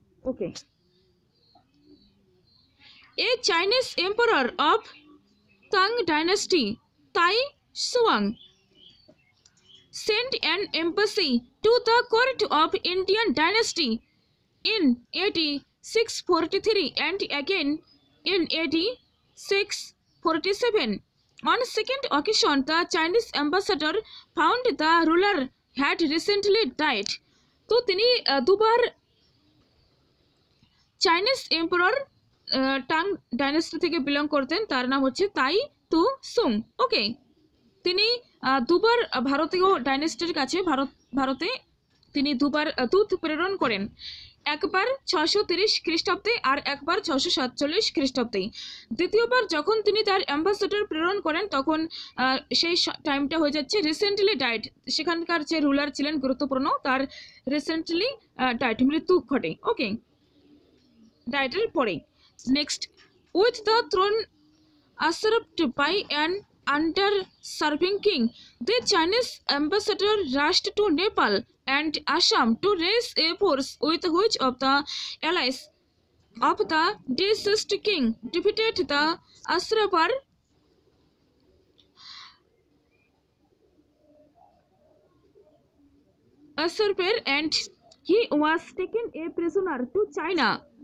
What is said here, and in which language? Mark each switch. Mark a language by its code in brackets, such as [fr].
[en] Okay, a Chinese emperor of Tang dynasty, Tai Shuang, sent an embassy to the court of Indian dynasty in AD 643 and again in AD 647. On second occasion, the Chinese ambassador found the ruler had recently died. [bn] তো তিনি দুবার Chinese emperor tongue dynasty থেকে belong করতেন, তার নাম হচ্ছে তাই তু সুং। ওকে, তিনি দুবার ভারতীয় ডাইনাস্টির কাছে ভারতে তিনি দুবার দূত প্রেরণ করেন, একবার 630 খ্রিস্টাব্দে আর একবার 647 খ্রিস্টাব্দে। দ্বিতীয়বার যখন তিনি তার অ্যাম্বাসেডর প্রেরণ করেন তখন সেই টাইমটা হয়ে যাচ্ছে রিসেন্টলি ডাইড, সেখানকার যে রুলার ছিলেন গুরুত্বপূর্ণ তার রিসেন্টলি ডাইড, মৃত্যু ঘটে। [en] okay, [bn] ডাইটের পরে [en] Next, with the throne usurped by an under-serving king, the Chinese ambassador rushed to Nepal and Assam to raise a force with which of the allies of the deceased king defeated the usurper and he was taken a prisoner to China.